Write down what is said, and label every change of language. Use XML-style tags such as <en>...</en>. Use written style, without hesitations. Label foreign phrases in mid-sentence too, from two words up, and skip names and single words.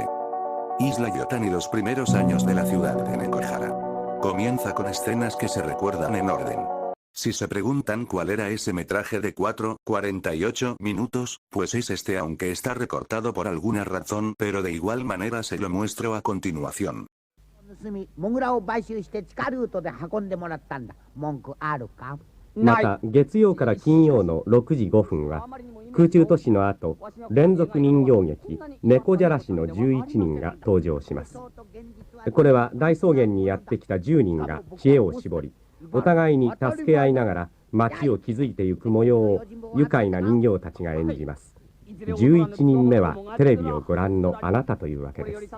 <es>Isla Yotan y los primeros años de la ciudad de Nekohara. Comienza con escenas que se recuerdan en orden. Si se preguntan cuál era ese metraje de 4:48 minutos, pues es este aunque está recortado por alguna razón, pero de igual manera se lo muestro a continuación.</es> <ja>また月曜から金曜の6時5分は空中都市の後連続人形劇猫じゃらしの11人が登場します。これは大草原にやってきた10人が知恵を絞りお互いに助け合いながら街を築いていく模様を愉快な人形たちが演じます。11人目はテレビをご覧のあなたというわけです。</ja>